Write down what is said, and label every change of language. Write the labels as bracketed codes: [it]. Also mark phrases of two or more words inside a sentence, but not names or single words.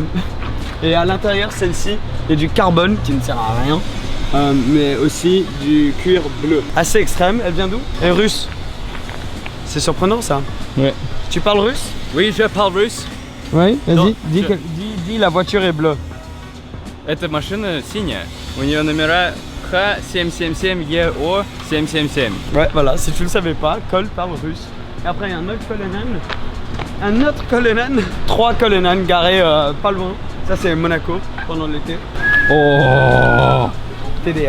[fr] Et à l'intérieur, celle-ci, il y a du carbone qui ne sert à rien, mais aussi du cuir bleu. Assez extrême. Elle vient d'où? Elle est russe. C'est surprenant ça. Ouais. Tu parles russe? Oui, je parle russe. Oui, Non, vas-y, dis la voiture est bleue. [ru] Эта машина синяя. У нее номера H777EO 777. [fr] Ouais, voilà, si tu le savais pas, Cole parle russe. Et après, il y a un autre Cullinan. Un autre Cullinan. 3 Cullinan garés pas loin. Ça, c'est Monaco pendant l'été. Oh! TDF.